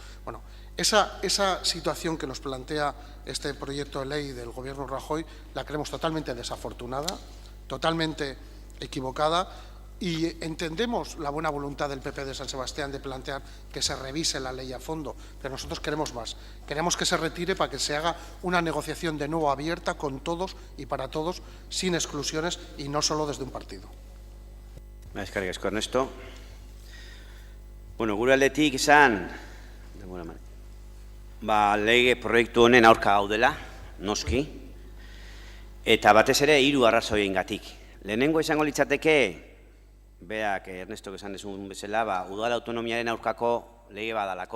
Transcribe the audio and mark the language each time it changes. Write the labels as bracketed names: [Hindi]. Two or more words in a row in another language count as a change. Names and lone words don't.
[Spanish] Bueno, esa situación que nos plantea este proyecto de ley del Gobierno Rajoy la creemos totalmente desafortunada, totalmente equivocada, y entendemos la buena voluntad del PP de San Sebastián de plantear que se revise la ley a fondo, pero nosotros queremos más. Queremos que se retire para que se haga una negociación de nuevo abierta con todos y para todos, sin exclusiones y no solo desde un partido. [Basque] Eskerrik asko, Ernesto. Bueno, gure aldetik izan, lege proiektu honen aurka gaudela, noski, eta batez ere 3 arrazoiengatik. Lehenengo izango litzateke, beak Ernesto esan dezun bezala, udal autonomiaren aurkako lege badalako.